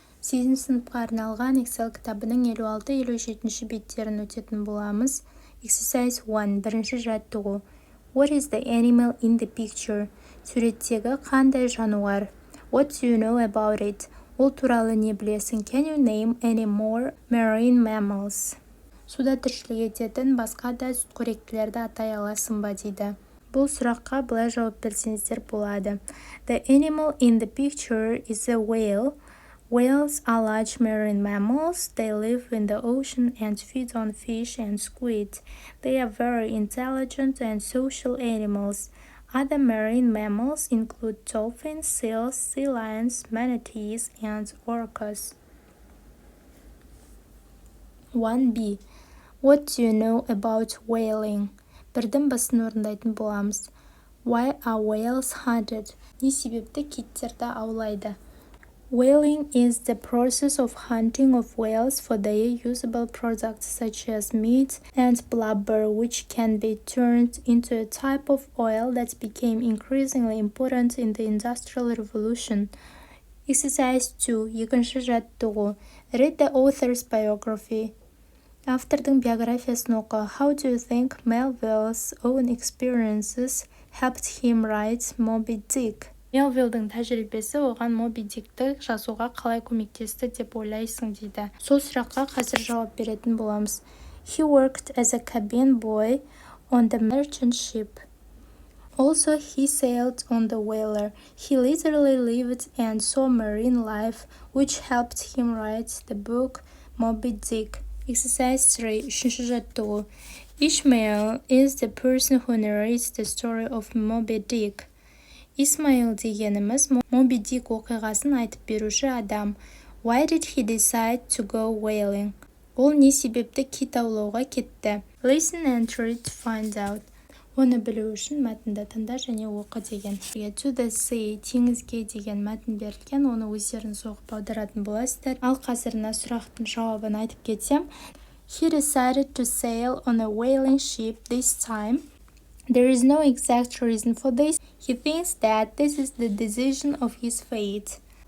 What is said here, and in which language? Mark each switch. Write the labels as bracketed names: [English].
[Kazakh] 8 сыныпқа арналған Excel кітабының 56-57 беттерін өтетін боламыз. [English] Exercise 1, [Kazakh] бірінші жаттығу. [English] What is the animal in the picture? [Kazakh] Суреттегі қандай жануар? [English] What do you know about it? [Kazakh] Ол туралы не білесің? [English] Can you name any more marine mammals? [Kazakh] Суда тіршілік ететін басқа да сүтқоректілерді атай аласың ба дейді. Бұл сұраққа былай жауап берсеңіздер болады. [English] The animal in the picture is a whale. Whales are large marine mammals. They live in the ocean and feed on fish and squid. They are very intelligent and social animals. Other marine mammals include dolphins, seals, sea lions, manatees, and orcas. 1b. What do you know about whaling? [Kazakh] Бірдің басын орындайтын боламыз. [English] Why are whales hunted? [Kazakh] Не себепті киттерді аулайды? [English] Whaling is the process of hunting of whales for their usable products such as meat and blubber, which can be turned into a type of oil that became increasingly important in the Industrial Revolution. Exercise 2. [Kazakh] Екінші жаттығу. [English] Read the author's biography. [Kazakh] Автордың биографиясын оқы. [English] How do you think Melville's own experiences helped him write Moby Dick? [Kazakh] Мелвиллдің тәжірибесі оған Моби Дикті жазуға қалай көмектесті деп ойлайсың дейді. Сол сұраққа қазір жауап беретін боламыз. [English] He worked as a cabin boy on the merchant ship. Also, he sailed on the whaler. He literally lived and saw marine life, which helped him write the book Moby Dick. Exercise 3. [Kazakh] Үшінші жаттығу. [English] Ishmael is the person who narrates the story of Moby Dick. [Kazakh] Ishmael дегеніміз Moby Dick оқиғасын айтып беруші адам. [English] Why did he decide to go whaling? [Kazakh] Ол не себепті кит аулауға кетті? [English] Listen and read to find out. [Kazakh] Оны білу үшін мәтінді тыңда және оқы деген. [English] To the sea, [Kazakh] теңізге деген мәтін берілген, оны өздеріңіз оқып аударатын боласыздар. Ал қазір мына сұрақтың жауабын айтып кетсем. [English] He decided to sail on a whaling ship this time. There is no exact reason for this. He thinks that this is the decision of his fate.